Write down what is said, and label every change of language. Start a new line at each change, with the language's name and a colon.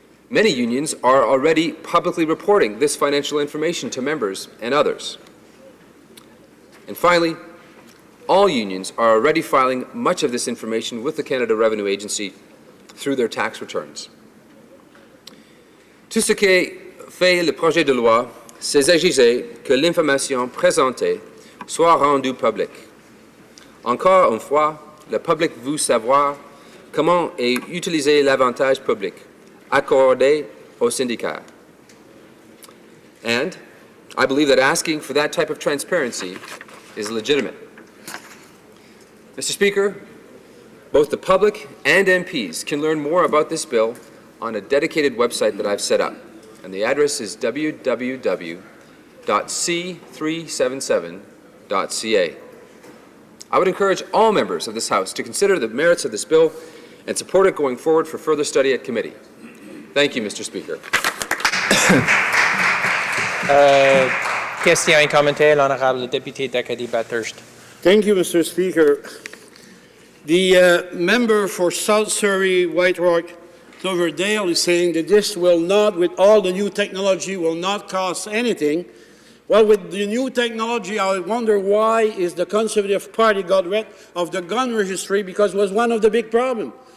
English: Many unions are already publicly reporting this financial information to members and others. And finally, all unions are already filing much of this information with the Canada Revenue Agency through their tax returns.
French: Tout ce que fait le projet de loi, c'est exiger que l'information présentée soit rendue publique. Encore une fois, le public veut savoir comment est utilisé l'avantage public accordé aux syndicats.
English: And I believe that asking for that type of transparency is legitimate. Mr. Speaker, both the public and MPs can learn more about this bill on a dedicated website that I've set up, and the address is www.c377.ca. I would encourage all members of this House to consider the merits of this bill and support it going forward for further study at committee. Thank you, Mr. Speaker.
French: Question et commentaire, l'honorable député d'Acadie-Bathurst.
English: Thank you, Mr. Speaker. The member for South Surrey, White Rock, Cloverdale is saying that this will not, with all the new technology, will not cost anything. Well, with the new technology, I wonder why is the Conservative Party got rid of the gun registry, because it was one of the big problems.